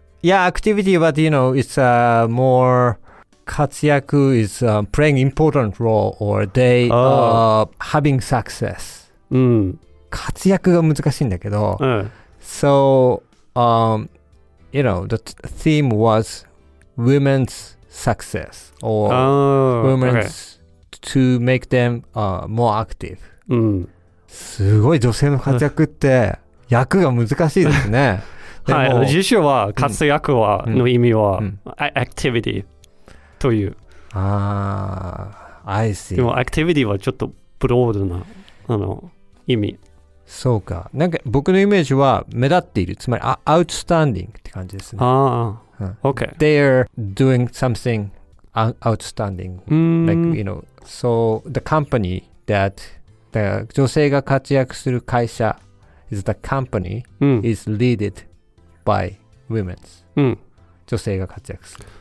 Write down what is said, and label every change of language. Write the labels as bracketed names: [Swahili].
[English] Yeah, activity, but it's more 活躍 is playing important role or they having success. [Japanese] 活躍が難しいんだけど、 [English] So, the theme was women's success or women's to make them more active. [Japanese] すごい女性の活躍って役が難しいですね。はい、辞書は活躍はの意味は、activity という。 [English] I see. [Japanese] でも activity はちょっとブロードな意味。そうか。なんか僕のイメージは目立っている。つまりoutstanding って感じですね。 [English] Okay. They're doing something outstanding. Like, so the company that the [Japanese] 女性が活躍する会社 [English] is the company is led by women. [Japanese] 女性が活躍する。